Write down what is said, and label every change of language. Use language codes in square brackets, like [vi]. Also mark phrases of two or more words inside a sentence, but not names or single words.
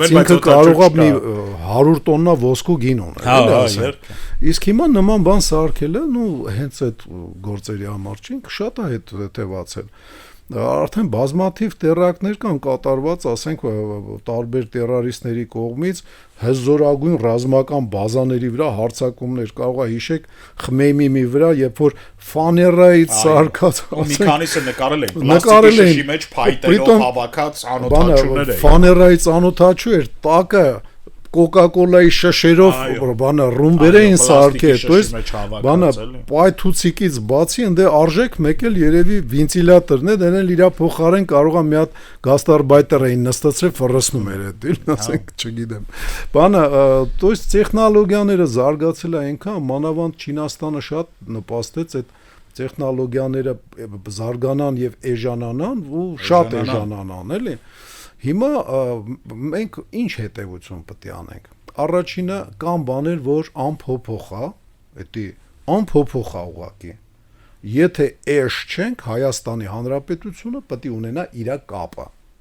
[hy] բայց ինքը կարող է մի 100 տոննա ոսկու գին ունել, ասենք։ Իսկ հիմա նման բան սարքելը, հենց այդ գործերի համար չի, ինքը շատ է հետևացել։ Արդեն բազմաթիվ տերակտներ կան կատարված, ասենք, տարբեր տերարիստների կողմից հզորագույն ռազմական բազաների վրա հարձակումներ, կարող է հիշեք Խմեյմիմի վրա, երբ որ ֆաներայից սարքած, մի քանիսը նկարել են, պլաստիկի շշի մեջ փայտերով հավաքած անօթաչուներ էին։ Ֆաներայից անօթաչու էր, տակը Coca-Cola-ի շշերով բանը ռումբեր էին սարքել, [ru] то есть [hy] բանը պայթուցիկից բացի ընդ արժեք մեկել երևի վենտիլատորն է, դրանել իր փոխարեն կարող է մի հատ գաստարբայտեր էին նստացրել ֆռսնում էր դա, ասենք, չգիտեմ։ Բանը, [ru] то есть [hy] տեխնոլոգիաները զարգացել է այնքան, մանավանդ Չինաստանը շատ նպաստեց այդ տեխնոլոգիաները զարգանան եւ էժանանան ու շատ էժանանան, էլի։ Հիմա մենք ինչ հետևություն պետք է անենք։ Առաջինը կան բաներ, որ անփոփոխ է, դա անփոփոխ է ուղղակի։ Եթե էշ չենք, Հայաստանի Հանրապետությունը պետք է ունենա իր կապը։